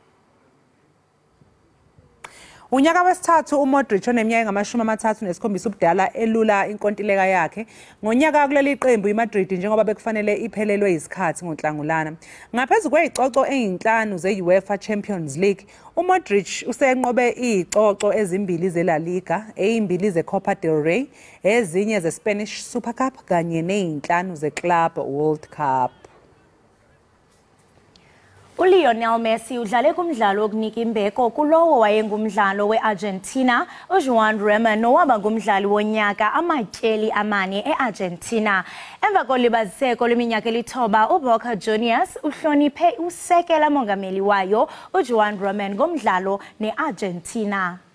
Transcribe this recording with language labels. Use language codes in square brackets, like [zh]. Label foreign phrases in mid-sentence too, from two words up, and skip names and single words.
[zu] Unyaka wesithathu uModric oneminyaka engama-37 ubudala elula inkontileka yakhe ngonyaka kuleli qembu iMadrid njengoba bekufanele iphelelwe isikhathi ngonhlangulana. Ngaphezulu kwezicoco ezinhlanu ze-UEFA Champions League uModric usenqobe izicoco ezimbili zeLa Liga, ezimbili zeCopa del Rey, ezinye zeSpanish Super Cup kanye nezinhlanu zeClub World Cup. [xh] Lionel Messi udlale kumdlalo wokunika imbeko kulowo wayengumdlalo weArgentina uJuan Rema nowaba ngumdlali wonyaka amatyeli amane eArgentina. Emva kolibaziseko leminyaka elithoba uBoca Juniors uhloniphe usekela mongameli wayo uJuan Rema ngomdlalo neArgentina.